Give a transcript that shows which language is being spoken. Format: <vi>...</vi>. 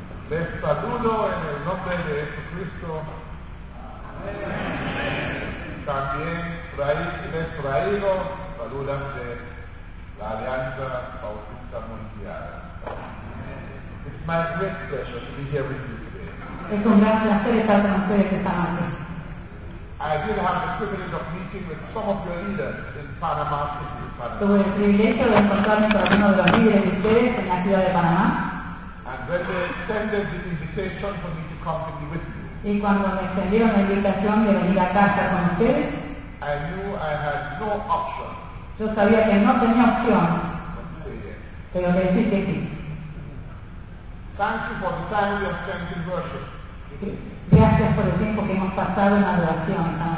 <es>Les saludo en el nombre de Jesucristo. También les traigo saludos de la Alianza Bautista Mundial.</es> <en>It's my great pleasure to be here with you today.</en> <es>Es un gran placer estar con ustedes esta noche.</es> <en>I did have the privilege of meeting with some of your leaders in Panama City.</en> <es>Tuve el privilegio de encontrarme con algunos de los líderes de ustedes en la ciudad de Panamá.</es> <en>And when they extended the invitation for me to come to be with you.</en> <es>Y cuando me extendieron la invitación de venir a casa con ustedes,</es> <en>I knew I had no option.</en> <es>Yo sabía que no tenía opción. Pero me dijiste sí.</es> <en>Thank you for the time you have spent in worship.</en> <es>Gracias por el tiempo que hemos pasado en la adoración.</es>